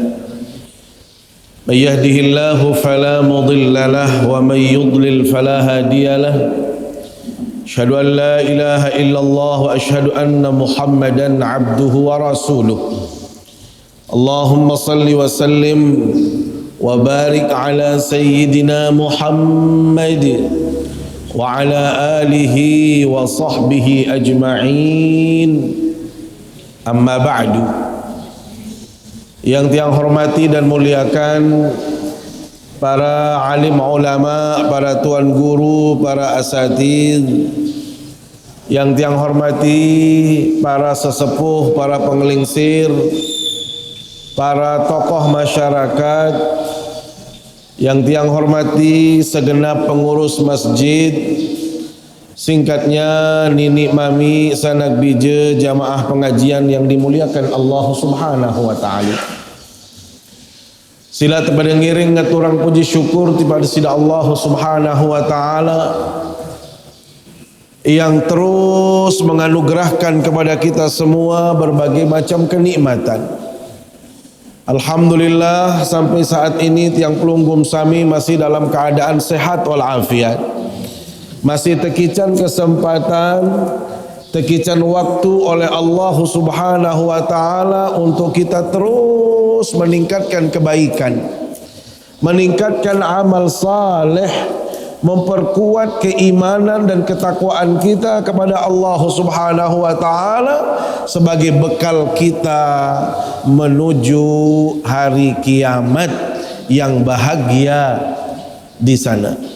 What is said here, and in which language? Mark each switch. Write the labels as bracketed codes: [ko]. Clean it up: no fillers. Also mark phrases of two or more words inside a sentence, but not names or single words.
[ar] من يهده الله فلا مضل له ومن يضلل فلا هادي له أشهد أن لا إله إلا الله وأشهد أن محمدا عبده ورسوله اللهم صل وسلم وبارك على سيدنا محمد وعلى آله وصحبه أجمعين أما بعد. [id] Yang tiang hormati dan muliakan para alim ulama, para tuan guru, para asatidz, yang tiang hormati para sesepuh, para pengelingsir, para tokoh masyarakat, yang tiang hormati segenap pengurus masjid, singkatnya [sas] nini mami sanak bije [id] jamaah pengajian yang dimuliakan Allah [ar] Subhanahu wa taala. [sas] Sila tepada ngiring ngaturang [id] puji syukur kepada sida Allah [ar] Subhanahu wa taala [id] yang terus menganugerahkan kepada kita semua berbagai macam kenikmatan. Alhamdulillah sampai saat ini [sas] tiang pelunggum sami [id] masih dalam keadaan sehat walafiat. Masih tekican kesempatan, tekican waktu oleh Allah [ar] Subhanahu wa taala [id] untuk kita terus meningkatkan kebaikan, meningkatkan amal saleh, memperkuat keimanan dan ketakwaan kita kepada Allah [ar] Subhanahu wa taala [id] sebagai bekal kita menuju hari kiamat yang bahagia di sana.